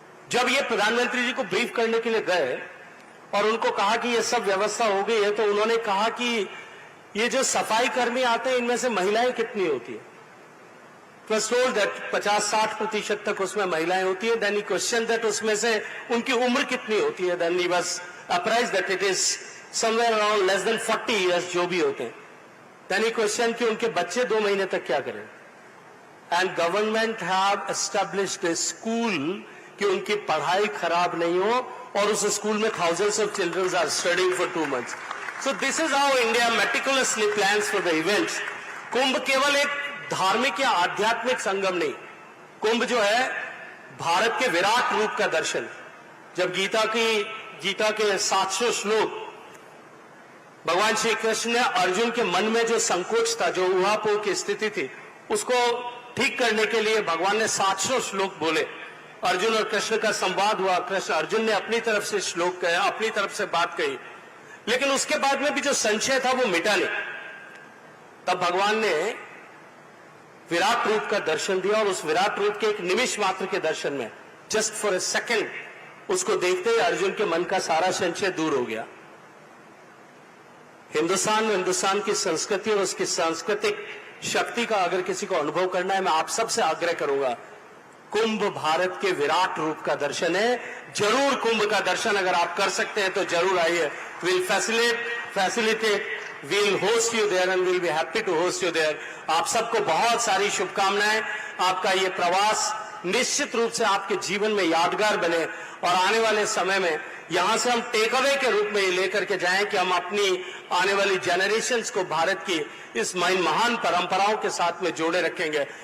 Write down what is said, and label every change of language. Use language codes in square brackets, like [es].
[hi] जब ये प्रधानमंत्री जी को ब्रीफ करने के लिए गए और उनको कहा कि ये सब व्यवस्था हो गई है, तो उन्होंने कहा कि ये जो सफाई कर्मी आते हैं, इनमें से महिलाएं कितनी होती है? was told that 50-60% तक उसमें महिलाएं होती है। Then he questioned that उसमें से उनकी उम्र कितनी होती है? [en] Then he was apprised that it is somewhere around less than 40 years [hi] जो भी होते हैं। [en] Then he questioned [hi] कि उनके बच्चे 2 महीने तक क्या करें? [en] And government have established a school [hi] कि उनकी पढ़ाई खराब नहीं हो, और उस स्कूल में [en] thousands of children are studying for 2 months. So this is how India meticulously plans for the events. [hi] कुंभ केवल एक धार्मिक या आध्यात्मिक संगम नहीं, कुंभ जो है भारत के विराट रूप का दर्शन। जब गीता के 700 श्लोक भगवान श्री कृष्ण ने अर्जुन के मन में जो संकोच था, जो ऊहापोह की स्थिति थी, उसको ठीक करने के लिए भगवान ने 700 श्लोक बोले। अर्जुन और कृष्ण का संवाद हुआ, कृष्ण अर्जुन ने अपनी तरफ से श्लोक कहे, अपनी तरफ से बात कही, लेकिन उसके बाद में भी जो संशय था वो मिटा नहीं। तब भगवान ने विराट रूप का दर्शन दिया और उस विराट रूप के एक निमिष मात्र के दर्शन में, [en] just for a second, [hi] उसको देखते ही अर्जुन के मन का सारा संशय दूर हो गया। हिंदुस्तान की संस्कृति और उसकी सांस्कृतिक शक्ति का अगर किसी को अनुभव करना है, मैं आप सबसे आग्रह करूंगा, कुंभ भारत के विराट रूप का दर्शन है। जरूर कुंभ का दर्शन अगर आप कर सकते हैं तो जरूर आइए। [en] Will facilitate, we'll host you there and we'll be happy to host you there. [hi] आप सबको बहुत सारी शुभकामनाएं। आपका ये प्रवास निश्चित रूप से आपके जीवन में यादगार बने और आने वाले समय में यहां से हम टेक अवे के रूप में ये लेकर के जाएं कि हम अपनी आने वाली जनरेशन्स को भारत की इस महान परंपराओं के साथ में जोड़े रखेंगे।